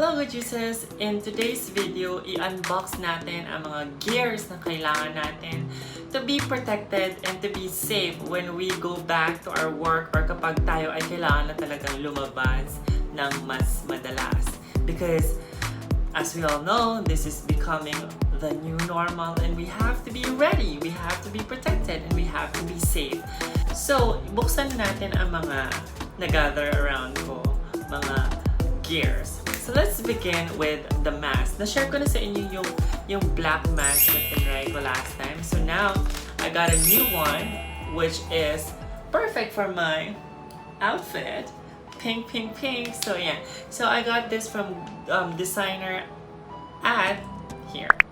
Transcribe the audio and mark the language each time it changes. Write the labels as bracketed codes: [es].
[tl] Gorgeousas, in today's video, i-unbox natin ang mga gears na kailangan natin [en] to be protected and to be safe when we go back to our work [tl] or kapag tayo ay kailangan na talagang lumabas ng mas madalas. [en] Because, as we all know, this is becoming the new normal and we have to be ready, we have to be protected, and we have to be safe. [tl] So, buksan natin ang mga na-gather around ko, mga gears. [en] So let's begin with the mask. [tl] Na-share ko na sa inyo yung black mask na tinry ko last time. [en] So now, I got a new one, which is perfect for my outfit. Pink, pink, pink. So yeah. So I got this from designer at here.